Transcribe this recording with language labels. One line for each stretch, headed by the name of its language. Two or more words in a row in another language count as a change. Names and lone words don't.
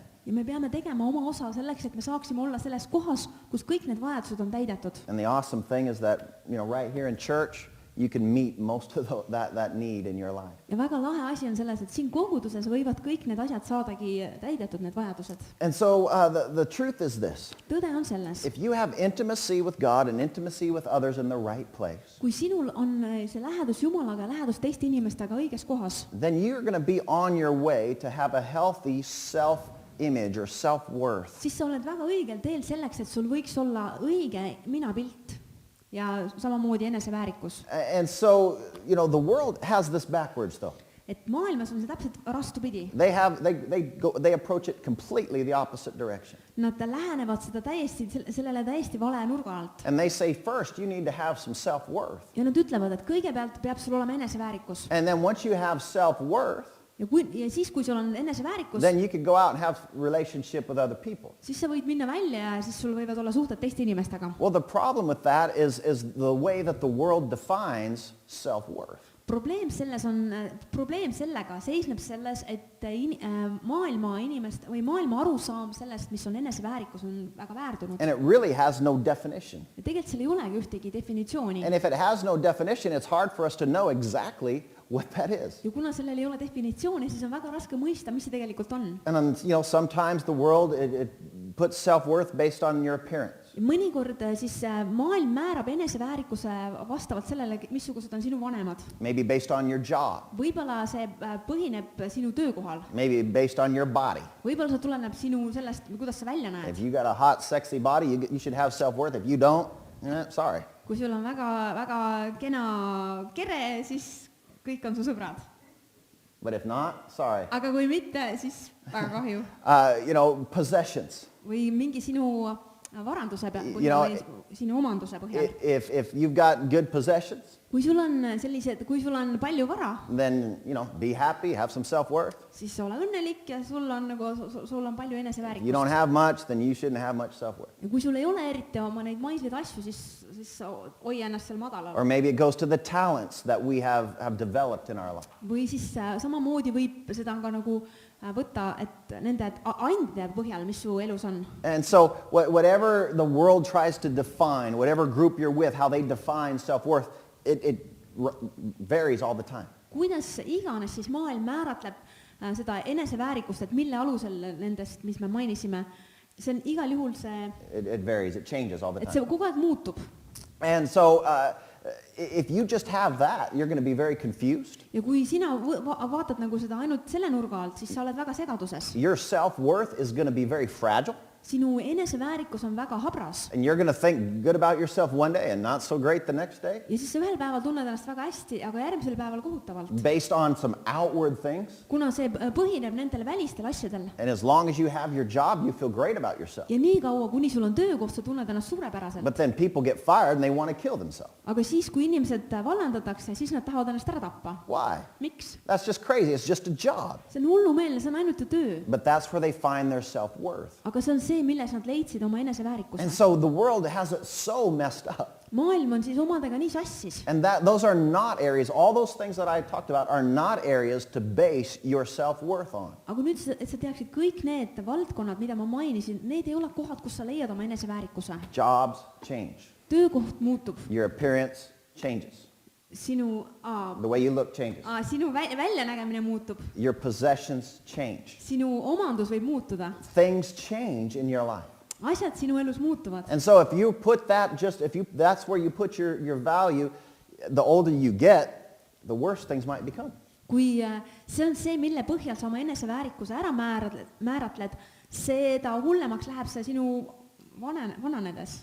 Estonian: ja me peame tegema oma osa selleks, et me saaksime olla selles kohas, kus kõik need vajadused on täidetud.
English: And the awesome thing is that, right here in church, you can meet most of that need in your life.
Estonian: ja väga lahe asi on selles, et siin koguduses võivad kõik need asjad saadagi täidetud, need vajadused.
English: And so the truth is this.
Estonian: Tõde on selles,
English: If you have intimacy with God and intimacy with others in the right place,
Estonian: kui sinul on see lähedus Jumalaga ja lähedus teiste inimestega õiges kohas,
English: then you're going to be on your way to have a healthy self-image or self-worth.
Estonian: siis sa oled väga õigel teel selleks, et sul võiks olla õige minapilt ja samamoodi eneseväärikus.
English: And so, the world has this backwards though.
Estonian: Et maailmas on see täpselt vastupidi.
English: They approach it completely the opposite direction.
Estonian: Nad lähenevad seda sellele täiesti vale nurga alt.
English: And they say first you need to have some self-worth.
Estonian: Ja nad ütlevad, et kõigepealt peab sul olema eneseväärikus.
English: And then once you have self-worth,
Estonian: ja siis, kui sul on eneseväärikus,
English: then you can go out and have relationship with other people.
Estonian: siis sa võid minna välja ja siis sul võivad olla suhted teiste inimestega.
English: Well, the problem with that is the way that the world defines self-worth.
Estonian: Probleem sellega seisneb selles, et maailma arusaam sellest, mis on eneseväärikus, on väga väärdunud.
English: And it really has no definition.
Estonian: Ja tegelikult seal ei olegi ühtegi definitsiooni.
English: And if it has no definition, it's hard for us to know exactly what that is.
Estonian: Ja kuna sellel ei ole definitsiooni, siis on väga raske mõista, mis see tegelikult on.
English: And sometimes the world it puts self-worth based on your appearance.
Estonian: Ja mõnikord siis maailm määrab eneseväärikuse vastavalt sellele, missugused on sinu vanemad.
English: Maybe based on your job.
Estonian: Võib-olla see põhineb sinu töökohal.
English: Maybe based on your body.
Estonian: Võib-olla see tuleneb sinu sellest, kuidas sa välja näed.
English: If you got a hot, sexy body, you should have self-worth. If you don't, sorry.
Estonian: Kui sul on väga kena kere, siis kõik on su sõbrad.
English: But if not, sorry.
Estonian: Aga kui mitte, siis väga kahju.
English: Possessions.
Estonian: Või mingi sinu varanduse põhjal, sinu omanduse põhjal.
English: If you've got good possessions,
Estonian: kui sul on palju vara,
English: then, be happy, have some self-worth.
Estonian: siis ole õnnelik ja sul on palju eneseväärikust.
English: You don't have much, then you shouldn't have much self-worth.
Estonian: Ja kui sul ei ole eriti oma neid maisleid asju, siis hoia ennast seal madalal.
English: Or maybe it goes to the talents that we have developed in our life.
Estonian: Või siis samamoodi võib seda ka nagu võtta, et nende andide põhjal, mis su elus on.
English: And so whatever the world tries to define, whatever group you're with, how they define self-worth, it varies all the time.
Estonian: Kuidas iganes siis maailm määratleb seda eneseväärikust, et mille alusel nendest, mis me mainisime, see on igal juhul
English: It varies, it changes all the
Estonian: et see
English: time.
Estonian: kogu aeg muutub.
English: And so if you just have that, you're going to be very confused.
Estonian: Ja kui sina vaatad nagu seda ainult selle nurga alt, siis sa oled väga segaduses.
English: Your self-worth is going to be very fragile.
Estonian: Sinu eneseväärikus on väga habras.
English: And you're going to think good about yourself one day and not so great the next day.
Estonian: Ja siis sa ühel päeval tunned ennast väga hästi, aga järgmisel päeval kohutavalt.
English: Based on some outward things.
Estonian: Kuna see põhineb nendel välistel asjadel.
English: And as long as you have your job, you feel great about yourself.
Estonian: Ja nii kaua, kuni sul on töökoht, sa tunned ennast suurepäraselt.
English: But then people get fired and they want to kill themselves.
Estonian: Aga siis, kui inimesed vallandatakse, siis nad tahavad ennast ära tappa.
English: Why?
Estonian: Miks?
English: That's just crazy. It's just a job.
Estonian: See on hullumeelne, see on ainult töö.
English: But that's where they find their self-worth.
Estonian: Aga see on see, milles nad leidsid oma eneseväärikuse.
English: And so the world has it so messed up.
Estonian: Maailm on siis omadega nii sassis.
English: And those are not areas, all those things that I talked about are not areas to base your self-worth on.
Estonian: Aga nüüd, et sa teaksid kõik need valdkonnad, mida ma mainisin, need ei ole kohad, kus sa leiad oma eneseväärikuse.
English: Jobs change.
Estonian: Töökoht muutub.
English: Your appearance changes.
Estonian: Sinu
English: The way you look changes.
Estonian: Sinu väljanägemine muutub.
English: Your possessions change.
Estonian: Sinu omandus võib muutuda.
English: Things change in your life.
Estonian: Asjad sinu elus muutuvad.
English: And so if you put that that's where you put your value, the older you get, the worse things might become.
Estonian: Kui see on see, mille põhjal sa oma eneseväärikuse ära määratled, seda hullemaks läheb see sinu vananedes.